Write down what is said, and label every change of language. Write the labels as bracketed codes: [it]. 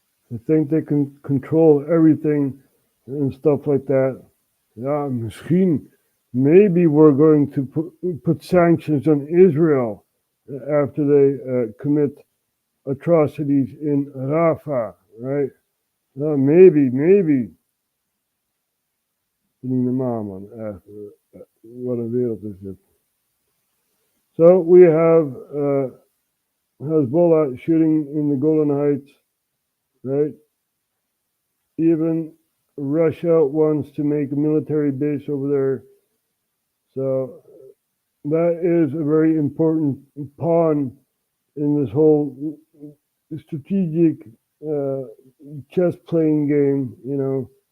[en] They think they can control everything and stuff like that. [nl] Ja, misschien. [en] Maybe we're going to put sanctions on Israel after they commit atrocities in Rafah, right? Maybe. [nl] Niet normaal, man. Echt, wat een wereld is dit. [en] So we have Hezbollah shooting in the Golan Heights, right? Even Russia wants to make a military base over there. So that is a very important pawn in this whole strategic chess playing game, you know,